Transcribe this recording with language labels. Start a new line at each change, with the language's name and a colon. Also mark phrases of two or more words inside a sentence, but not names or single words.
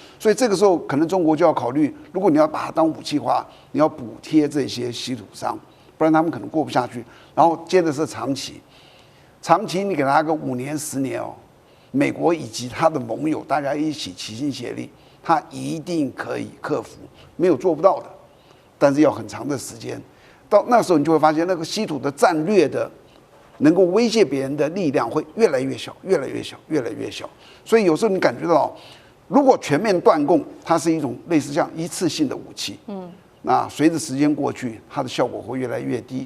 Chinese: 所以這個時候可能中國就要考慮，如果你要把它當武器化，你要補貼這些稀土商，不然他們可能過不下去。然後接着是長期，長期你給他個5年10年哦，美國以及他的盟友大家一起齊心協力，他一定可以克服，沒有做不到的，但是要很長的時間。到那時候你就會發現，那個稀土的戰略的能夠威脅別人的力量會越來越小，越來越小，越來越小。所以有時候你感覺到，如果全面斷供，它是一種類似像一次性的武器。那隨着時間過去，它的效果會越來越低。